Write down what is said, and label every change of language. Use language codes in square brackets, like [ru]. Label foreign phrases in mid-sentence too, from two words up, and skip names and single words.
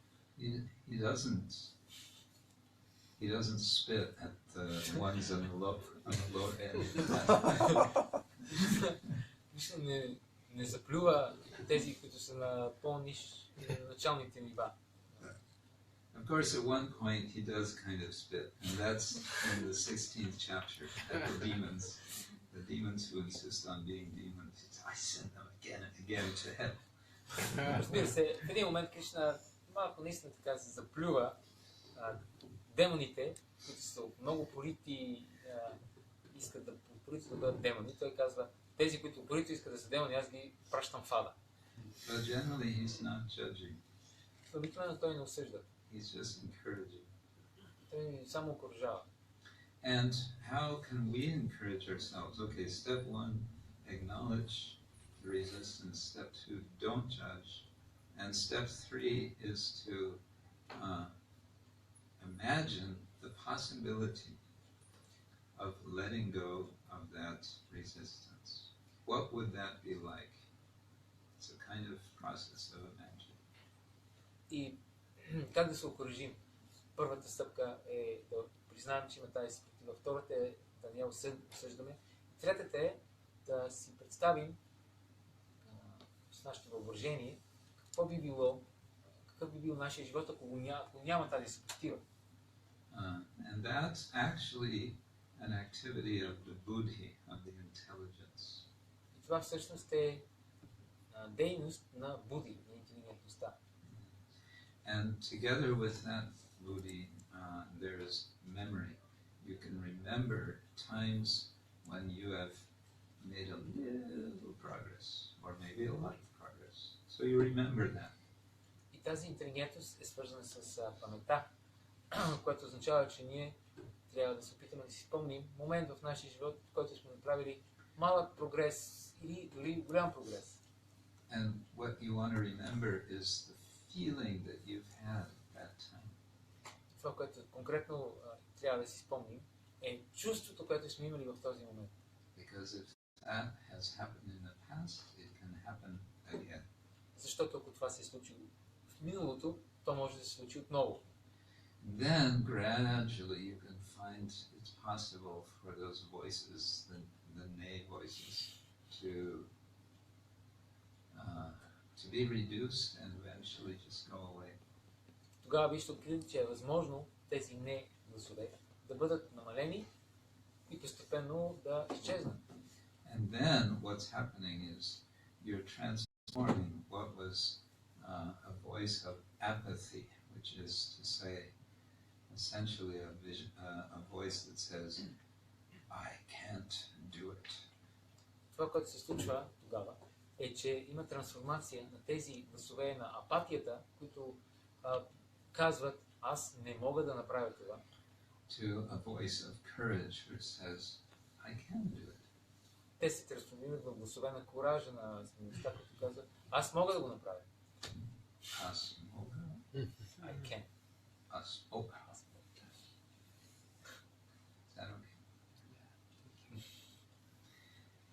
[en] He doesn't spit at the ones on the low end. [bg] не заплюва тези, които са на по-ниш началните нива. [en] Of course, at one point he does kind of spit, and that's in the 16th chapter at the demons who insist on being demons. I send them again and again to hell. [bg] Разбира се, в един момент Кришна малко наистина така се заплюва демоните, които са много упорити, искат да бъдат демони. Той казва, тези, които упорито искат да са демони, аз ги пращам в ада. [en] But generally he's not judging. [bg] Обикновено той не осъжда. [en] He's just encouraging. [bg] Той ни само окружава. [en] And how can we encourage ourselves? Okay, step one, acknowledge the resistance. Step two, don't judge. And step three is to imagine the possibility of letting go of that resistance. What would that be like? It's a kind of process of imagining. [bg] И как да се окружим? Първата стъпка е да признаем, че има тази съпротива. Втората е да не я осъждаме. Третата е да си представим с нашето въображение какво би било, какъв би бил нашия живот, ако няма тази съпротива. [en] And that's actually an activity of the buddhi, of the intelligence. [bg] И това всъщност е дейност на буди, на интелигентността. [en] And together with that buddhi, there is memory. You can remember times when you have made a little progress, or maybe a lot of progress. So you remember that. [bg] И тази интелигентност е свързана с паметта, което означава, че ние трябва да се опитаме да си спомним момент в нашия живот, в който сме направили малък прогрес или дори голям прогрес. [en] And what you want to remember is the feeling that you've had at that time. [bg] Това, което конкретно трябва да си спомним, е чувството, което сме имали в този момент. [en] Because if that has happened in the past, it can happen again. [bg] Защото ако това се е случило в миналото, то може да се случи отново. [en] Then gradually you can find it's possible for those voices, the nay voices, to be reduced and eventually just go away. [bg] Тогава вие ще откриете, че е възможно тези не гласове да бъдат намалени и постепенно да изчезнат. [en] And then what's happening is you're transforming what was a voice of apathy, which is to say, essentially a voice that says, I can't do it. [bg] Това, което се случва тогава, е, че има трансформация на тези гласове на апатията, които казват, аз не мога да направя това. [en] To a voice of courage which says, I can do it. [bg] Те се трансформират в гласове на коража, на смелостта, които казват, аз мога да го направя. Аз мога. [en] I can. [bg] Аз мога. [en] Is that okay?